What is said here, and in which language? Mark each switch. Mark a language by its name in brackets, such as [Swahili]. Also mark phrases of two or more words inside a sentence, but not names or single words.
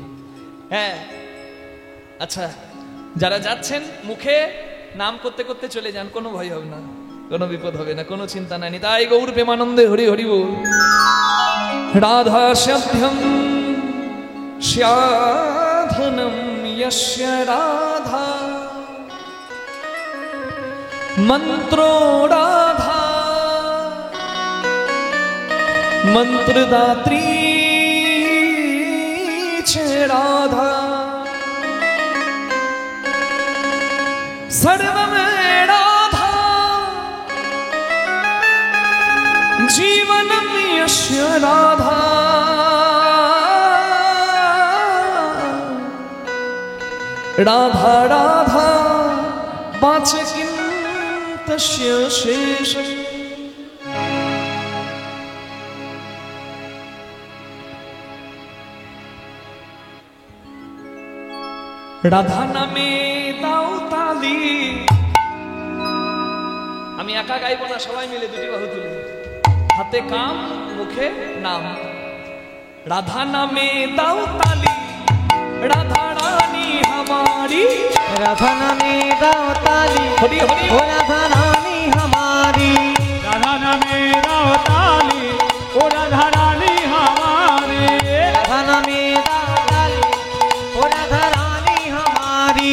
[Bangla] হ্যাঁ আচ্ছা, যারা যাচ্ছেন মুখে নাম করতে করতে চলে যান, কোনো ভয় হবে না, কোনো বিপদ হবে না, কোনো চিন্তা নাই। তাই গৌর প্রেমানন্দে হরি হরি বল। [Sanskrit] राधा सत्यम् साधनम् यस्य राधा मंत्रो राधा मंत्रदात्री च राधा सर्वं राधा जीवनं यस्य राधा राधा राधा बाचे किं तस्य शेषम्। [Bangla] রাধা নামে দাও তালি। আমি একা গাইব না, সবাই মিলে দুটি বাহু তুলে, হাতে কাম মুখে নাম। রাধা নামে দাও তালি, রাধা রানী हमारी, রাধা নামে দাও তালি, হরি হরি ও রাধা রানী হামারী, রাধা নামে দাও তালি, ও রাধা রানী হামারী, রাধা নামে দাও তালি, ও রাধা রানী হামারী,